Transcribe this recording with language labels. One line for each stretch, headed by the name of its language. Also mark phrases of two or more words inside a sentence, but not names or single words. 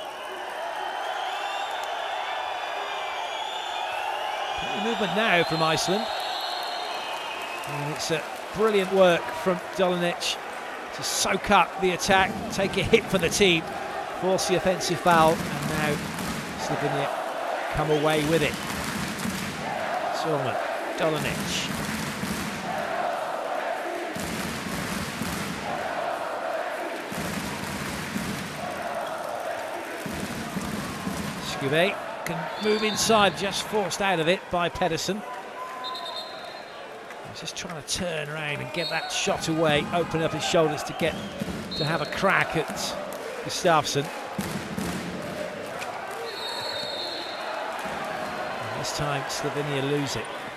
English: Movement now from Iceland, and it's brilliant work from Dolnec to soak up the attack, take a hit for the team, force the offensive foul, and now Slovenia come away with it. Zorman, Dolnec. Skube can move inside, just forced out of it by Pedersen. He's just trying to turn around and get that shot away, open up his shoulders to get to have a crack at Gustafsson. And this time Slovenia lose it.